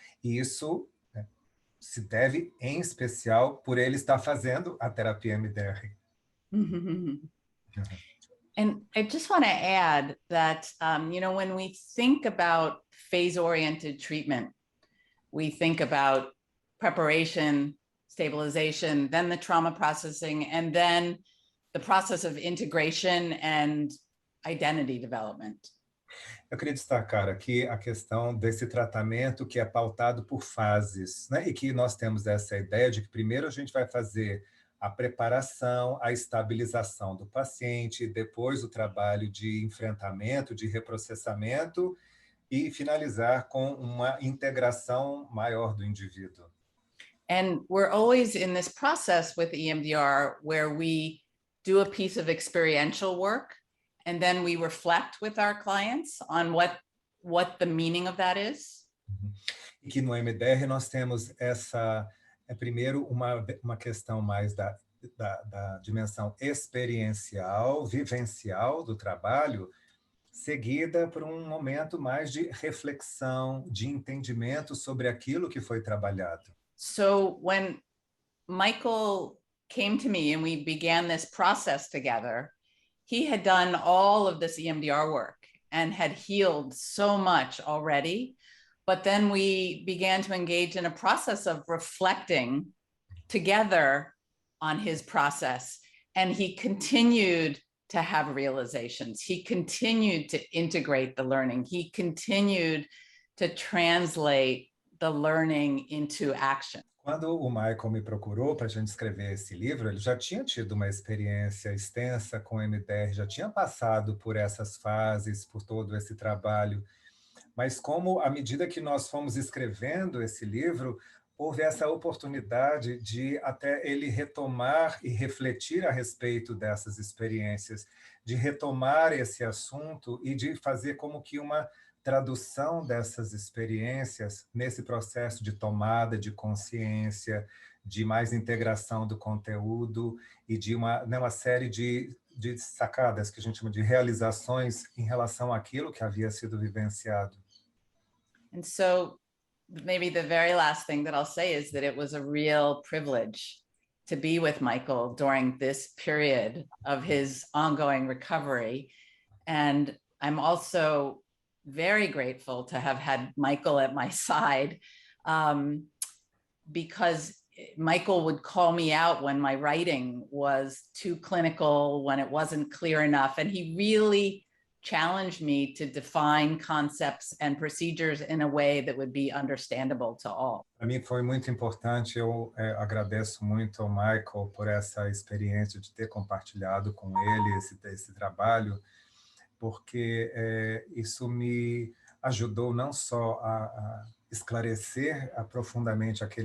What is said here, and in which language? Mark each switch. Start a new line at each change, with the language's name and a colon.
Portuguese: E isso se deve, em especial, por ele estar fazendo a terapia EMDR.
English: And I just want to add that, when we think about phase-oriented treatment, we think about preparation, stabilization, then the trauma processing, and then the process of integration and identity development.
Portuguese: Eu queria destacar aqui a questão desse tratamento que é pautado por fases, né? E que nós temos essa ideia de que primeiro a gente vai fazer a preparação, a estabilização do paciente, depois o trabalho de enfrentamento, de reprocessamento e finalizar com uma integração maior do indivíduo.
English: And we're always in this process with EMDR where we do a piece of experiential work and then we reflect with our clients on what the meaning of that is.
Portuguese: E que no EMDR nós temos primeiro, uma questão mais da dimensão experiencial, vivencial do trabalho, seguida por um momento mais de reflexão, de entendimento sobre aquilo que foi trabalhado.
English: So when Michael came to me and we began this process together, he had done all of this EMDR work and had healed so much already. But then we began to engage in a process of reflecting together on his process. And he continued to have realizations. He continued to integrate the learning. He continued to translate the learning into action.
Portuguese: Quando o Michael me procurou para a gente escrever esse livro, ele já tinha tido uma experiência extensa com o EMDR, já tinha passado por essas fases, por todo esse trabalho. Mas como, à medida que nós fomos escrevendo esse livro, houve essa oportunidade de até ele retomar e refletir a respeito dessas experiências, de retomar esse assunto e de fazer como que uma tradução dessas experiências nesse processo de tomada de consciência, de mais integração do conteúdo e de uma série de sacadas que a gente chama de realizações em relação àquilo que havia sido vivenciado.
English: And so maybe the very last thing that I'll say is that it was a real privilege to be with Michael during this period of his ongoing recovery. And I'm also very grateful to have had Michael at my side, because Michael would call me out when my writing was too clinical, when it wasn't clear enough. And he really challenged me to define concepts and procedures in a way that would be understandable to all.
Portuguese: Para mim foi muito importante, eu agradeço muito ao Michael por essa experiência de ter compartilhado com ele esse trabalho, porque isso me ajudou não só a esclarecer profundamente